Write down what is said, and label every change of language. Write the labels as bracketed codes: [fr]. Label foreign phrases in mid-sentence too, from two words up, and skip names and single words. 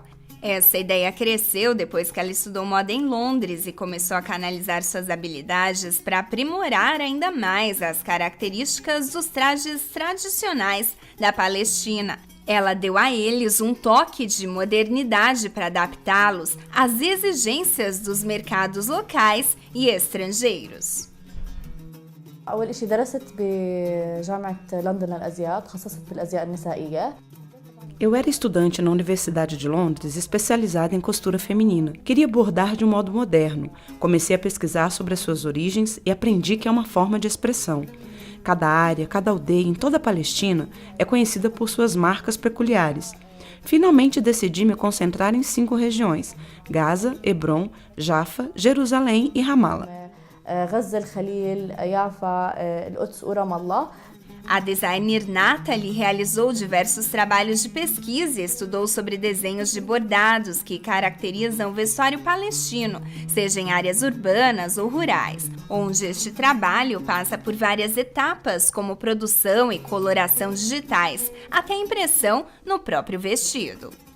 [pt] Essa ideia cresceu depois que ela estudou moda em Londres e começou a canalizar suas habilidades para aprimorar ainda mais as características dos trajes tradicionais da Palestina. Ela deu a eles um toque de modernidade para adaptá-los às exigências dos mercados locais e estrangeiros. [ar] أول شيء درست بجامعة لندن للأزياء تخصصت في الأزياء النسائية. [pt] Eu era estudante na Universidade de Londres, especializada em costura feminina. Queria bordar de um modo moderno. Comecei a pesquisar sobre as suas origens e aprendi que é uma forma de expressão. Cada área, cada aldeia em toda a Palestina é conhecida por suas marcas peculiares. Finalmente decidi me concentrar em 5 regiões: Gaza, Hebron, Jaffa, Jerusalém e Ramallah. [ar] غزة الخليل يافا القدس ورام الله. [pt] A designer Nathalie realizou diversos trabalhos de pesquisa e estudou sobre desenhos de bordados que caracterizam o vestuário palestino, seja em áreas urbanas ou rurais, onde este trabalho passa por várias etapas, como produção e coloração digitais, até impressão no próprio vestido.